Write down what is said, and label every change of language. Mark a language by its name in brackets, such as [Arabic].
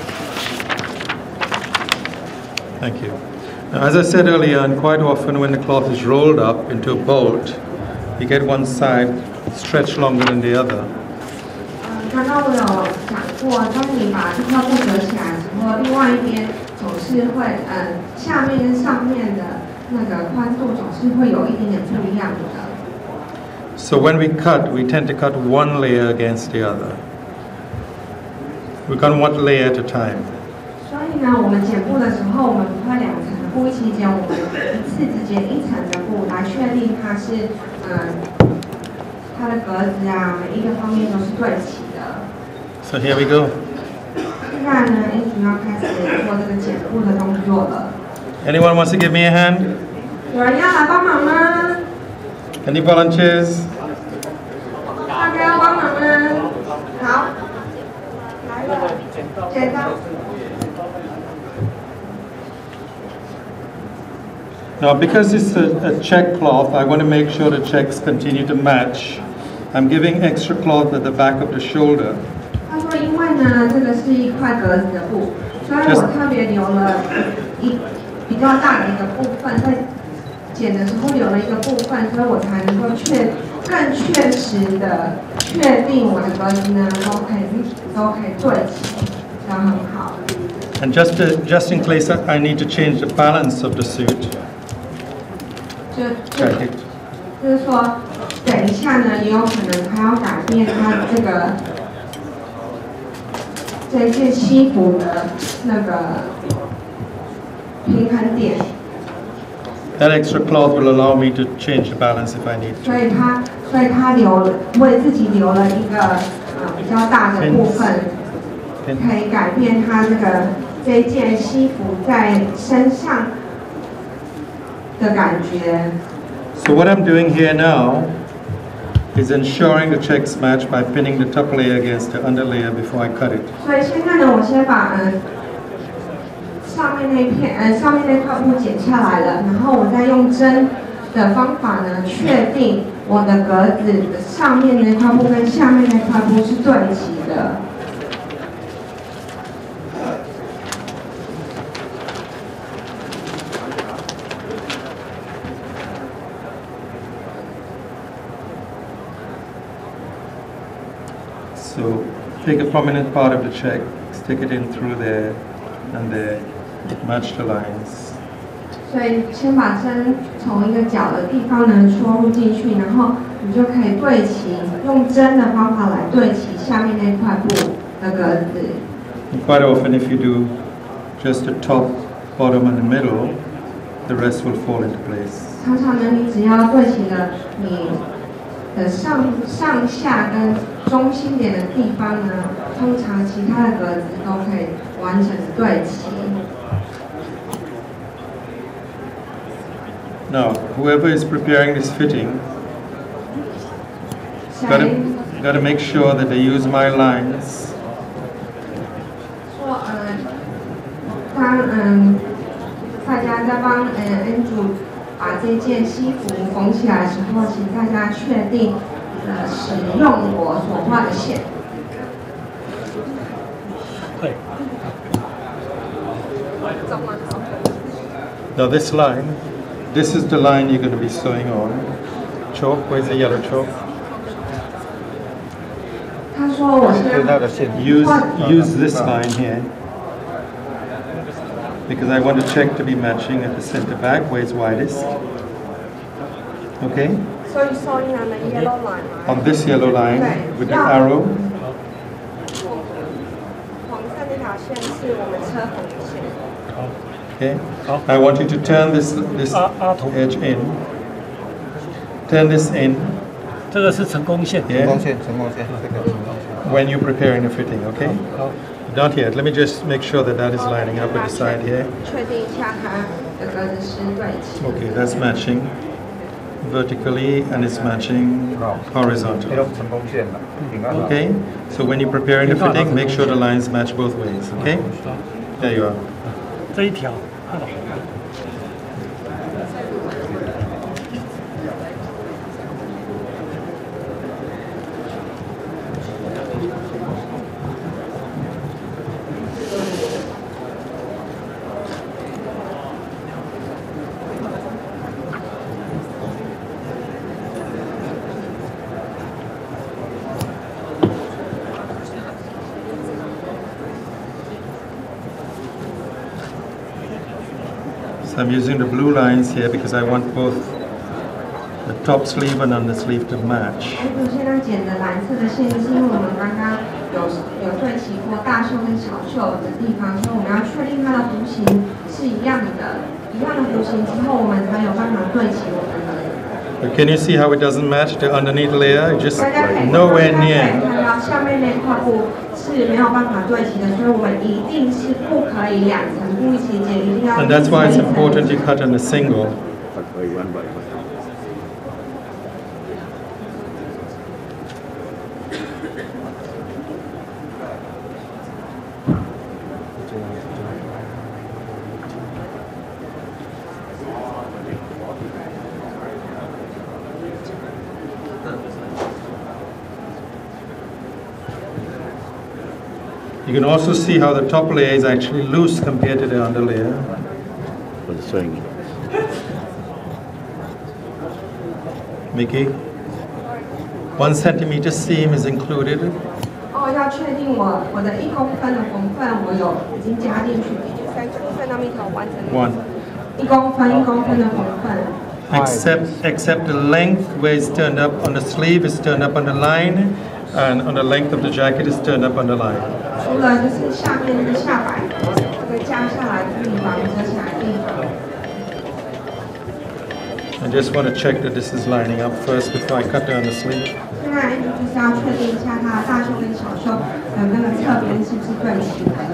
[English] Thank you. Now, as I said earlier, and quite often when the cloth is rolled up into a bolt, you get one side stretch longer than the other. [Chinese] 刚刚我有讲过，当你把这块布折起来的时候，另外一边总是会下面跟上面的那个宽度总是会有一点点不一样的。 [English] So when we cut, we tend to cut one layer against the other. We cut one layer at a time. [Chinese] 所以以呢，我们剪布的时候，我们不会2层的布一起剪，我们一次只剪1层的布，来确定它是它的格子啊，每一个方面都是对齐的。 [English] So here we go. [Chinese] 现在呢，英主要开始做这个剪布的动作了。 [English] Anyone wants to give me a hand? [Chinese] 有人要来帮忙吗？ [English] Any volunteers? [Chinese] 大家要帮忙吗？好，来了，剪刀。 [English] Now, because it's a check cloth, I want to make sure the checks continue to match. I'm giving extra cloth at the back of the shoulder. [Chinese] 他说，因为呢，这个是一块格子的布，所以我特别留了比较大的一个部分，在剪的时候留了一个部分，所以我才能够更确实的确定我的格子呢都可以对齐，这样很好。 [English] And just in case I need to change the balance of the suit. Check it. [Chinese] 就是说，等一下呢，也有可能还要改变它这一件西服的那个平衡点。 [English] That extra cloth will allow me to change the balance if I need to. [Chinese] 所以他为自己留了一个比较大的部分，可以改变他这一件西服在身上的感觉。 [English] So what I'm doing here now is ensuring the checks match by pinning the top layer against the under layer before I cut it. [Chinese] 所以现在呢，我先把上面那块布剪下来了，然后我再用针的方法呢，确定我的格子的上面那块布跟下面那块布是对齐的。 [English] So take a prominent part of the check, stick it in through there, and there, match the lines. [Chinese] 所以先把针从一个角的地方呢戳入进去，然后你就可以对齐，用针的方法来对齐下面那块布的格子。 [English] And quite often, if you do just the top, bottom, and the middle, the rest will fall into place. [Chinese] 常常呢，你只要对齐了你的上下跟中心点的地方呢，通常其他的格子都可以完整的对齐。 [English] Now, whoever is preparing this fitting, got to make sure that they use my lines. [Chinese] 说当大家在帮Andrew 把这件西服缝起来的时候，请大家确定使用我所画的线。对。 [English] Now this line, this is the line you're going to be sewing on. Chalk, where's the yellow chalk? [Chinese] 他说我是 [English] Use this line here. Because I want the check to be matching at the center back where it's widest. Okay? So you're sewing on the yellow line, right? On this yellow line with the arrow. [Chinese] 黄色那条线是我们车缝的线。 [English] Okay? I want you to turn this edge in. Turn this in. [Chinese] 这个是成功线。 [English] Yeah. [Chinese] 成功线，这个 [English] When you're preparing the fitting, okay? Not yet. Let me just make sure that that is lining up with the side here. [Chinese] 确定一下它的格子是对齐。 [English] Okay, that's matching vertically and it's matching horizontally. [Chinese] 成功线了。 [English] Okay? So when you're preparing the fitting, make sure the lines match both ways, okay? There you are. [Chinese] 这一条。 [English] So I'm using the blue lines here because I want both the top sleeve and undersleeve to match. [Chinese] 现在剪的蓝色的线，是因为我们刚刚有对齐过大袖跟小袖的地方，所以我们要确定它的弧形是一样的弧形之后，我们才有办法对齐我们的。 [English] But can you see how it doesn't match the underneath layer? Just nowhere near. [Chinese] 看到下面那块布是没有办法对齐的，所以我们一定是不可以两层布一起剪，一定要。 [English] And that's why it's important you cut on a single. You can also see how the top layer is actually loose compared to the under layer. Mickey, 1 centimeter seam is included. [Chinese] 要确定我的1公分的缝缝我已经加进去， [English] 3 centimeter [Chinese] 完成。 1公分的缝缝。 [English] Except the length where it's turned up on the sleeve is turned up on the line, and on the length of the jacket is turned up on the line. [Chinese] 除了就是下面的下摆这个加下来的地方，折起来的地方。 [English] I just want to check that this is lining up first before I cut down the sleeve. [Chinese] 现在就是要确定一下它的大袖跟小袖的那个侧边是不是对齐的。